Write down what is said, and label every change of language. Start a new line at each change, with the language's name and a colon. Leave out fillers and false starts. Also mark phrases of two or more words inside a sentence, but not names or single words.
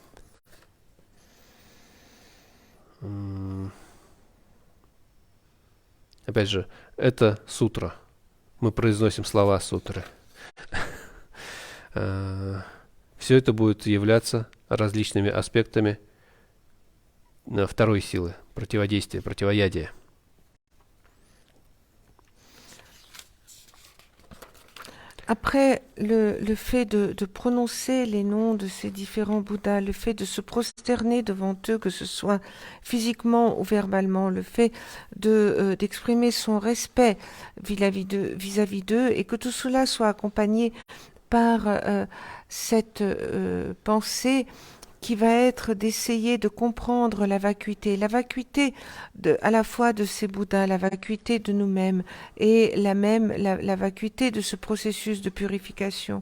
Russian: Опять же, это сутра. Мы произносим слова сутры. Все это будет являться различными аспектами второй силы, противодействия, противоядия.
French: Après le fait de prononcer les noms de ces différents Bouddhas, le fait de se prosterner devant eux, que ce soit physiquement ou verbalement, le fait d'exprimer son respect vis-à-vis d'eux, et que tout cela soit accompagné par cette pensée qui va être d'essayer de comprendre la vacuité à la fois de ces Bouddhas, la vacuité de nous-mêmes, et la vacuité de ce processus de purification.